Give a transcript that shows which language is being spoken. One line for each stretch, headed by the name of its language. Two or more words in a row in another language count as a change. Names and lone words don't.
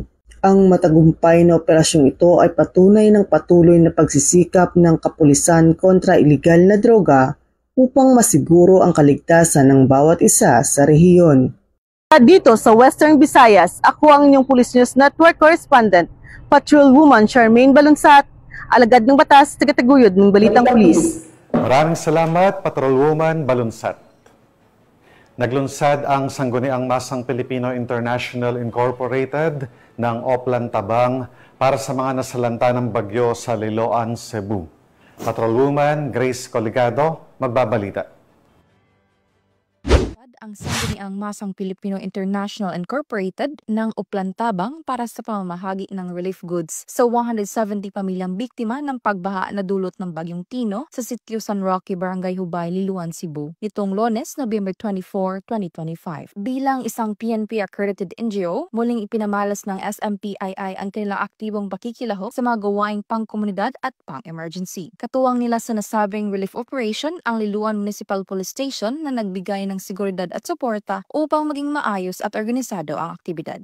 Filipino: Ang matagumpay na operasyong ito ay patunay ng patuloy na pagsisikap ng kapulisan kontra iligal na droga upang masiguro ang kaligtasan ng bawat isa sa rehiyon. Dito sa Western Visayas, ako ang inyong Police News Network correspondent, Patrolwoman Charmaine Balunsat, alagad ng batas, tagataguyod ng Balitang Pulis. Maraming salamat, Patrolwoman Balunsat. Naglunsad ang Sangguniang Masang Pilipino International Incorporated ng Oplan Tabang para sa mga nasalanta ng bagyo sa Liloan, Cebu. Patrolwoman Grace Coligado, magbabalita. Ang Sangguniang Masang Pilipino International Incorporated ng Oplan Tabang para sa pamamahagi ng
English: relief goods
Filipino: sa 170 pamilyang biktima ng pagbaha na dulot ng Bagyong Tino sa sitio San Roque, Barangay Hubay, Liloan, Cebu nitong Lunes, November 24, 2025. Bilang isang
English: PNP-accredited NGO,
Filipino: muling ipinamalas ng SMPII ang kanilang aktibong pakikilahok sa mga gawaing pang-komunidad at pang-emergency. Katuwang nila sa nasabing
English: relief operation
Filipino: ang Liloan Municipal Police Station na nagbigay ng seguridad at suporta upang maging maayos at organisado ang aktibidad.